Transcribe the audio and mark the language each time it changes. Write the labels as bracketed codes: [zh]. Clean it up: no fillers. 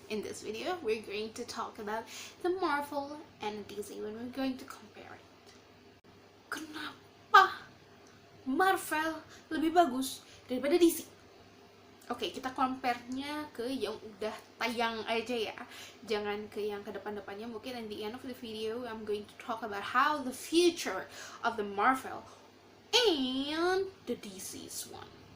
[en] In this video, we're going to talk about the Marvel and DC when we're going to compare it. [id] Kenapa Marvel lebih bagus daripada DC? Oke, kita compare-nya ke yang udah tayang aja ya. Jangan ke yang ke depan-depannya. [en] Mungkin at the end of the video, I'm going to talk about how the future of the Marvel and the DC's one.